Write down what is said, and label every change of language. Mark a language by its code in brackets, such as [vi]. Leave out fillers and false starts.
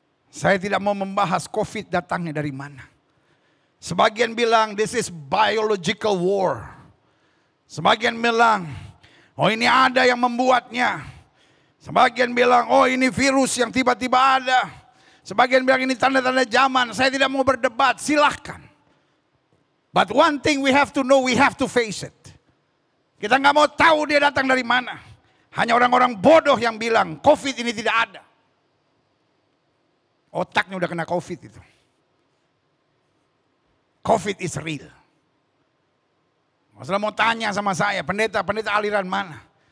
[id] Saya tidak mau membahas COVID datangnya dari mana. Sebagian bilang [en] this is biological war. [id] Sebagian bilang, oh ini ada yang membuatnya. Sebagian bilang, oh ini virus yang tiba-tiba ada. Sebagian bilang ini tanda-tanda zaman. Saya tidak mau berdebat, silahkan. [en] But one thing we have to know, we have to face it. [id] Kita nggak mau tahu dia datang dari mana. Hanya orang-orang bodoh yang bilang COVID ini tidak ada. Otaknya udah kena COVID itu. [en] COVID is real. [id] Masalah mau tanya sama saya, pendeta aliran mana?